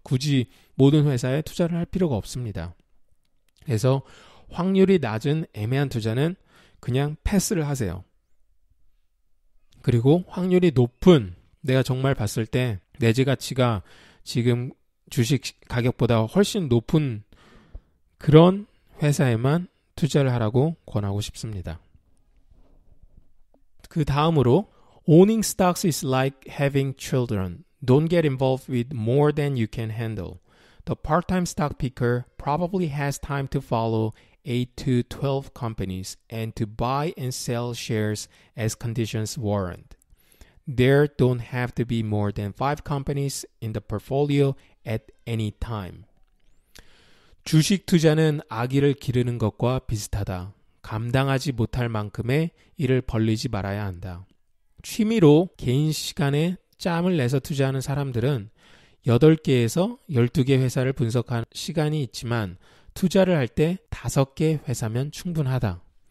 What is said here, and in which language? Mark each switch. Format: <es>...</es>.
<ko>굳이 모든 회사에 투자를 할 필요가 없습니다. 그래서 확률이 낮은 애매한 투자는 그냥 패스를 하세요. 그리고 확률이 높은 내가 정말 봤을 때 내재 가치가 지금 주식 가격보다 훨씬 높은 그런 회사에만 투자를 하라고 권하고 싶습니다. 그 다음으로</ko> <en>Owning stocks is like having children. Don't get involved with more than you can handle. The part-time stock picker probably has time to follow 8 to 12 companies and to buy and sell shares as conditions warrant. There don't have to be more than 5 companies in the portfolio at any time.</en> <ko>주식 투자는 아기를 기르는 것과 비슷하다. 감당하지 못할 만큼의 일을 벌리지 말아야 한다. 취미로 개인 시간에 짬을 내서 투자하는 사람들은 8개에서 12개 회사를 분석한 시간이 있지만 투자를 할 때 5개 회사면 충분하다.</ko>